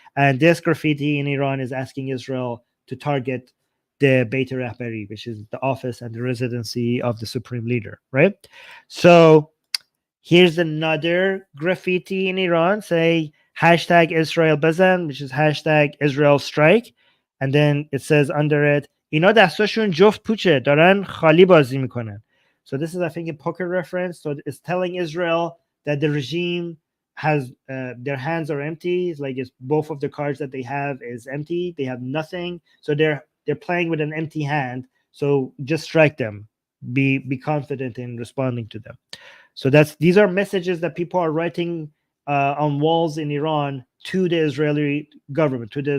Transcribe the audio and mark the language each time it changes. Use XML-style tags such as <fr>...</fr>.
<en>And this graffiti in Iran is asking Israel to target the Beit Rahbari, which is the office and the residency of the supreme leader, right? So here's another graffiti in Iran, say hashtag Israel Bazan, which is hashtag Israel strike. And then it says under it,</en> <fa>اینا دستاشون جفت پوچه دارن خالی بازی میکنن.</fa> <en>So this is, I think, a poker reference. So it's telling Israel that the regime has their hands are empty. It's like both of the cards that they have is empty. They have nothing. So they're playing with an empty hand. So just strike them. Be confident in responding to them. So these are messages that people are writing on walls in Iran to the Israeli government.</en>